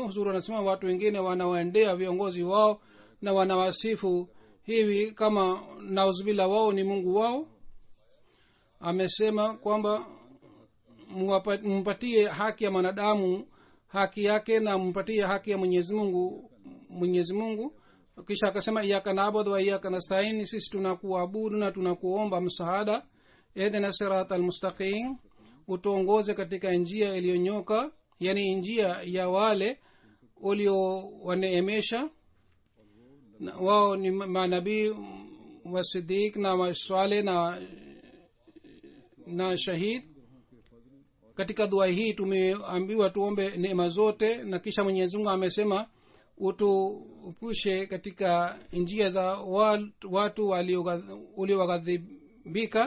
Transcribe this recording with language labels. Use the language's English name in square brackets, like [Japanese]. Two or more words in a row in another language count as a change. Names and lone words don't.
[Swahili] Huzuri anasema watu wengine wanawaendea viongozi wao na wanawasifu hivi kama nauzubila wao ni Mungu wao. Amesema kwamba mpatie haki ya mwanadamu haki yake na mpatie haki ya Mwenyezi Mungu. Kisha akasema [Arabic] إياك نعبد وإياك نستعين, [Swahili] sisi tunakuabudu na tunakuomba msaada. [Arabic] اهدنا الصراط المستقيم, [Swahili] utuongoze katika njia iliyonyoka, yani njia ya wale uliowaneemesha wao ni manabii wa siddiq na waswale na shahid. Katika dua hii tumeambiwa tuombe neema zote, na kisha Mwenyezi Mungu amesema utuepushe katika njia za watu walioghadhibika.